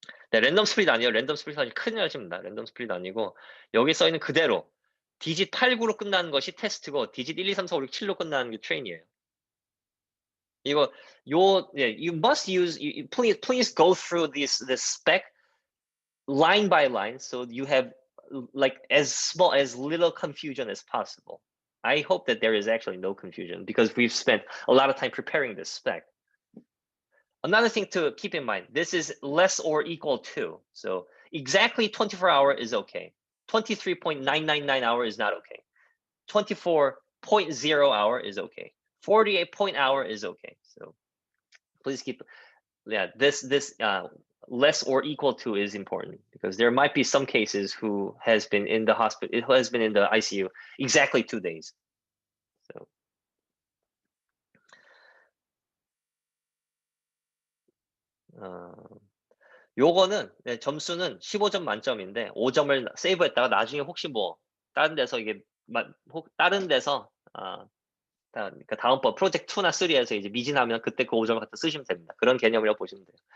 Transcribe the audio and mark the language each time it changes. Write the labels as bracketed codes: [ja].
[ko] 네, 랜덤 스플릿 아니에요. 랜덤 스플릿 아니 큰일 나십니다. 랜덤 스플릿 아니고 여기 써 있는 그대로 디짓 8, 9로 끝나는 것이 테스트고 디짓 1, 2, 3, 4, 5, 6, 7로 끝나는 게 트레인이에요. [en] 이거 you must use please go through this spec line by line so you have like as little confusion as possible. I hope that there is actually no confusion because we've spent a lot of time preparing this spec. Another thing to keep in mind, this is less or equal to. So exactly 24-hour is okay. 23.999 hour is not okay. 24.0 hour is okay. 48 hour is okay. So please keep, this less or equal to is important because there might be some cases who has been in the hospital, who has been in the ICU exactly 2 days. [ko] So 요거는 점수는 15점 만점인데 5점을 세이브했다가 나중에 혹시 다른 데서 이게 다른 데서 그러니까 다음번 프로젝트 2나 3에서 이제 미진하면 그때 그 5점을 갖다 쓰시면 됩니다. 그런 개념이라고 보시면 돼요.